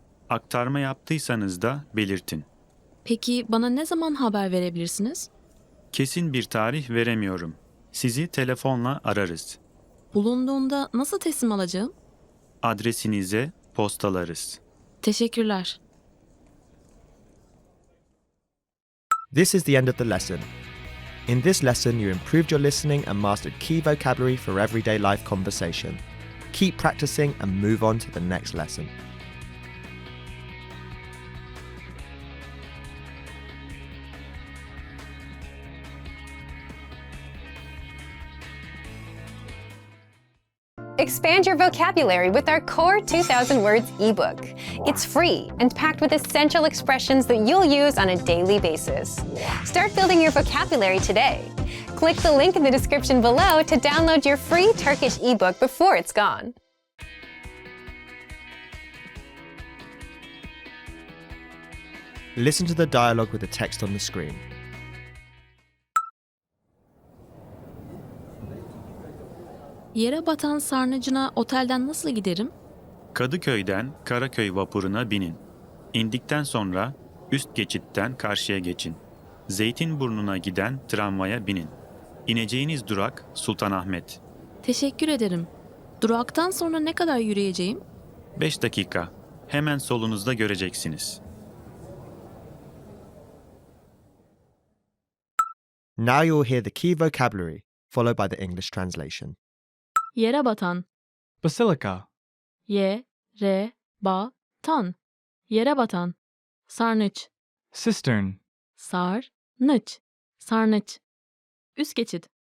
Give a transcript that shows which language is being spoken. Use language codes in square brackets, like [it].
[tr] Aktarma yaptıysanız da belirtin. Peki bana ne zaman haber verebilirsiniz? Kesin bir tarih veremiyorum. Sizi telefonla ararız. Bulunduğunda nasıl teslim alacağım? Adresinize postalarız. Teşekkürler. [en] This is the end of the lesson. In this lesson, you improved your listening and mastered key vocabulary for everyday life conversation. Keep practicing and move on to the next lesson. Expand your vocabulary with our Core 2000 Words ebook. It's free and packed with essential expressions that you'll use on a daily basis. Start building your vocabulary today. Click the link in the description below to download your free Turkish ebook before it's gone. Listen to the dialogue with the text on the screen. [tr] Yere batan sarnıcına otelden nasıl giderim? Kadıköy'den Karaköy vapuruna binin. İndikten sonra üst geçitten karşıya geçin. Zeytinburnu'na giden tramvaya binin. İneceğiniz durak Sultanahmet. Teşekkür ederim. Duraktan sonra ne kadar yürüyeceğim? 5 dakika. Hemen solunuzda göreceksiniz. [en] Now you'll hear the key vocabulary, followed by the English translation. [tr] Yere batan. [en] Basilica. [tr] Yere batan. Yere batan. Sarnıç. [en] Cistern. [tr] Sarnıç. Sarnıç. Üst geçit.